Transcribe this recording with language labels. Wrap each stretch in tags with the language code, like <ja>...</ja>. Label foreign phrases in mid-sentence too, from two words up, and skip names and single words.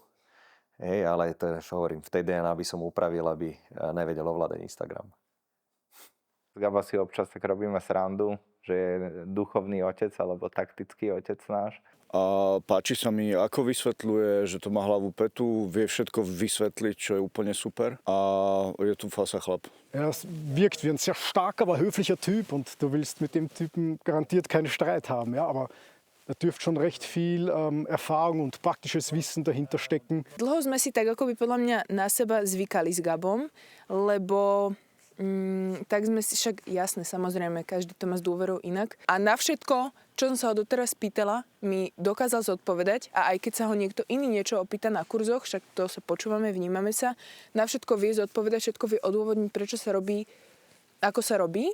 <sk>Ale to, čo hovorím, v tej DNA by som upravil, aby nevedel ovládať Instagram. Gabo si občas tak robíme srandu, že je duchovný otec alebo taktický otec náš. A páči sa mi, ako vysvetľuje, že to má hlavu petu, vie všetko vysvetliť, čo je úplne super a je tu fasa chlap.</sk> <de>Er wirkt wie ein sehr starker, aber höflicher Typ und du willst mit dem Typen garantiert keinen Streit haben, ja, aber da dürfte schon recht viel Erfahrung und praktisches Wissen dahinter stecken.</de> <sk>Dlho sme si tak akoby podľa mňa na seba zvykali s Gabom, lebo tak sme si však, jasné, samozrejme, každý to má s dôverou inak. A na všetko, čo som sa ho doteraz pýtala, mi dokázal zodpovedať a aj keď sa ho niekto iný niečo opýta na kurzoch, však to sa počúvame, vnímame sa, na všetko vie zodpovedať, všetko vie odôvodniť, prečo sa robí, ako sa robí.</sk>